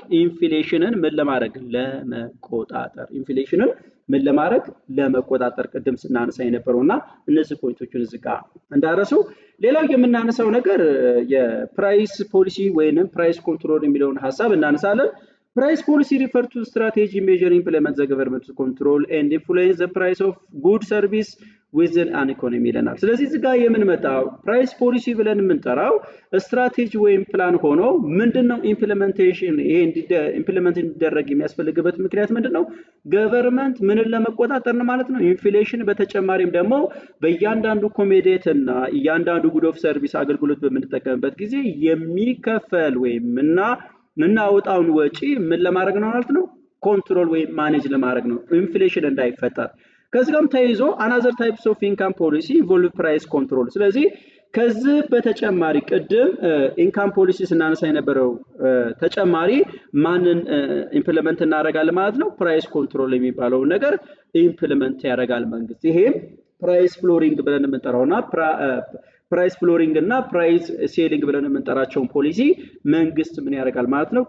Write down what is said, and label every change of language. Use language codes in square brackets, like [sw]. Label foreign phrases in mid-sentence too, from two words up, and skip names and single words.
[am] ኢንፍሌሽንን ምን ለማድረግ? ለመቆጣጠር። ኢንፍሌሽንን ምን ለማድረግ? ለመቆጣጠር ቅድም ስናነሳ የነበረውና እነዚህ ፖይንቶችን እዚህ ጋር እንዳረሱ። ሌላው የምናነሳው ነገር የፕራይስ ፖሊሲ ወይንም [en] price control [am] የሚለውን ሐሳብ እናነሳለን። [en] Price policy refers to strategy measure implement the government to control and influence the price of good service within an economy [am] ይለናል። ስለዚህ እዚህ ጋር የምንመጣው [en] price policy [am] ብለን የምንጠራው ስትራቴጂ ወይም ፕላን ሆኖ ምንድነው ኢምፕሊሜንቴሽን ይሄ ኢምፕሊሜንት እንዲደረግ የሚያስፈልግበት ምክንያት ምንድነው? ገቨርንመንት ምንን ለመቆጣጠር ነው ማለት ነው። ኢንፍሌሽን በተጨማሪም ደግሞ በእያንዳንዱ ኮሜዲት እና እያንዳንዱ [en] good of service [am] አገልግሎት በምንጠቀምበት ጊዜ የሚከፈል ወይም ምናወጣውን ወጪ ምን ለማድረግ ነው ማለት ነው? ኮንትሮል ወይም ማኔጅ ለማድረግ ነው፣ ኢንፍሌሽን እንዳይፈጠር። ከዚህ ጋርም ተይዞ [en] another types of income policy involve price control። [am] ስለዚህ ከዚህ በተጨማሪ ቅድም [en] income policy [am] ስናነሳ የነበረው ተጨማሪ ማንን ኢምፕሊመንት እናደርጋለን ማለት ነው? [en] price control [am] የሚባለው ነገር ኢምፕሊመንት ያደርጋል መንግስት። ይሄም [en] price flooring [am] ብለን የምንጠራውና [en] price flooring [am] እና [en] price ceiling [am] ብለን የምንጠራቸውን ፖሊሲ መንግስት ምን ያደርጋል ማለት ነው?